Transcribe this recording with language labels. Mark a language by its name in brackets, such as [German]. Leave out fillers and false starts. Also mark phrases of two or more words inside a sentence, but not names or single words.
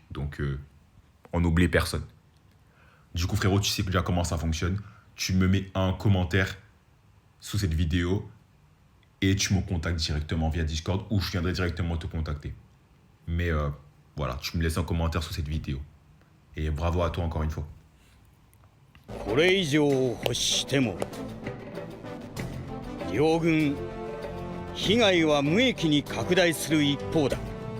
[French] Donc, on n'oublie personne. Du coup, frérot, tu sais déjà comment ça fonctionne. Tu me mets un commentaire sous cette vidéo et tu me contactes directement via Discord ou je viendrai directement te contacter. Mais voilà, tu me laisses un commentaire sous cette vidéo. Et bravo à toi encore une fois. [Japanese] これ以上欲しても両軍被害は無益に拡大する一方だ。